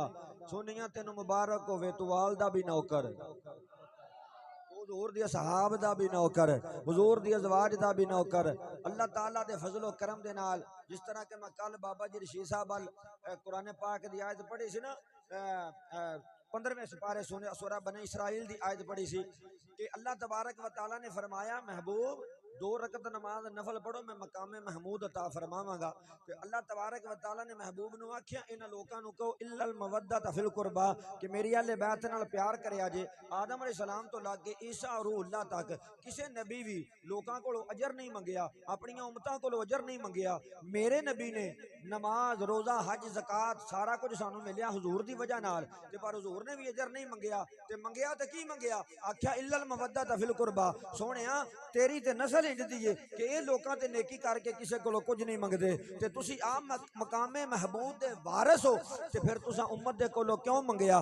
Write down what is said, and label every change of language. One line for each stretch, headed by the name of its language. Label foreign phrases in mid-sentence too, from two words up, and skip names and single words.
Punjabi: سنیا تینوں مبارک ہووے، تو آل دا بھی نوکر، حضور دی اصحاب دا بھی نوکر، حضور دی ازواج دا بھی نوکر. اللہ تعالیٰ دے فضل و کرم دے نال، جس طرح کے میں کل بابا جی رشید صاحب قرآن پاک دی آیت پڑھی سی نا، 15ویں سپارے سورہ بنی اسرائیل دی آیت پڑھی سی کہ
Arabic: الله تبارك وتعالى
Punjabi: نے فرمایا، محبوب 2 رکعت نماز نفل پڑھو، میں مقام محمود عطا فرماواں گا. کہ
Arabic: الله تبارك وتعالى
Punjabi: نے محبوب نوں آکھیا، انہاں لوکاں نوں کہو
Arabic: إلا المودة في القربى,
Punjabi: کہ میری اہل بیت نال پیار کریا جے. آدم علیہ السلام تو لا کے عیسیٰ اور روح اللہ تک کسی نبی بھی لوکاں کولوں اجر نہیں منگیا، اپنی امتاں کولوں اجر نہیں منگیا. میرے نبی نے نماز روزہ حج زکوٰۃ سارا کجھ سانوں ملیا حضور دی وجہ نال، تے پر حضور نے بھی اجر نہیں منگیا، تے منگیا تے کی منگیا، آکھیا
Arabic: إلا المودة في القربى,
Punjabi: سوہنیا تیری تے نسل انج دی ہے کہ یہ لوکاں تے نیکی کر کے کسی کولوں کجھ نہیں منگدے، تے تسی آپ مقام محبوب دے وارث ہو، تے فیر تساں امت دے کولوں کیوں منگیا.